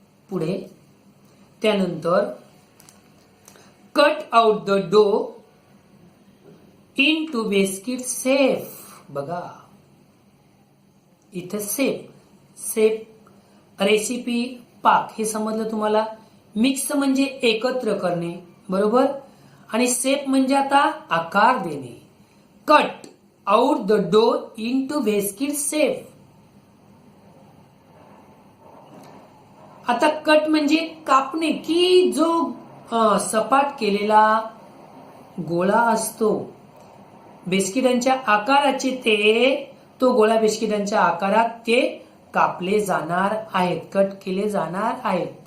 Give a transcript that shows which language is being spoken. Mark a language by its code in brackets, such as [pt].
[mr] पुढे त्यानंतर [en] Cut out the dough into biscuit shape. [mr] बघा इथे शेप रेसिपी पाक हे समजलं तुम्हाला. मिक्स म्हणजे एकत्र करणे, बरोबर, आणि शेप म्हणजे आता आकार देणे. [en] Cut out the dough into biscuit shape. [mr] आता कट म्हणजे कापणे, की जो सपाट केलेला गोळा असतो बिस्किटांच्या आकाराचे, तो गोळा बिस्किटांच्या आकारात ते कापले जाणार आहेत, कट केले जाणार आहेत.